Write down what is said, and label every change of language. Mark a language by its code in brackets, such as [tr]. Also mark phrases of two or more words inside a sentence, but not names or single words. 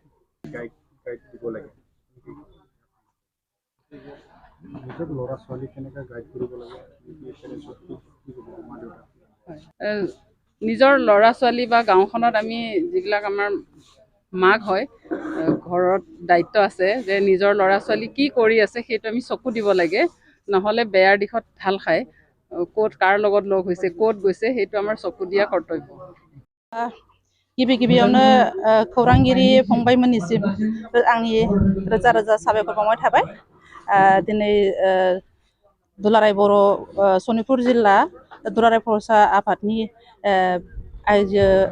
[as] নিজৰ ল'ৰা ছোৱালী বা গাঁওখনত আমি যিবিলাক আমাৰ মাক হয় ঘৰত দায়িত্ব আছে যে নিজৰ ল'ৰা ছোৱালী কি কৰি আছে সেইটো আমি চকু দিব লাগে নহ'লে বেয়াৰ দিশত ঢাল খায় ক'ত কাৰ লগত লগ হৈছে ক'ত গৈছে সেইটো আমাৰ চকু দিয়া কৰ্তব্য [brx] गिबियावनो खौरांगिरि फंबायमोननिसिम आंनि रोजा रोजा साबायखर बावनाय थाबाय दिनै दुलाराय बर' सनितपुर जिल्ला दुलाराय फरायसा आफादनि आइजो